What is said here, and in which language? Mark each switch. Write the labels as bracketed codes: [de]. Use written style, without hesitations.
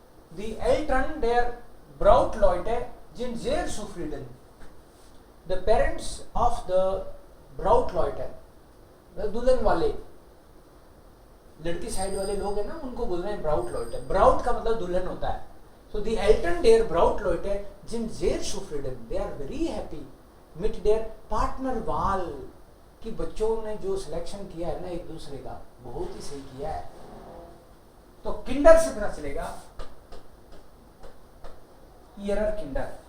[de] Die Eltern der Brautleute sind sehr zufrieden. [en] The parents of the Brautleute, [hi] दुल्हन वाले, लड़की side वाले लोग हैं ना, उनको बोल रहे हैं Brautleute। Braut का मतलब दुल्हन होता है। [de] So the Eltern der Brautleute sind sehr zufrieden. [en] They are very happy [de] mit der Partnerwahl, [hi] कि बच्चों ने जो सिलेक्शन किया है ना एक दूसरे का, बहुत ही सही किया है। तो किंडर से पता चलेगा ईरर किंडर।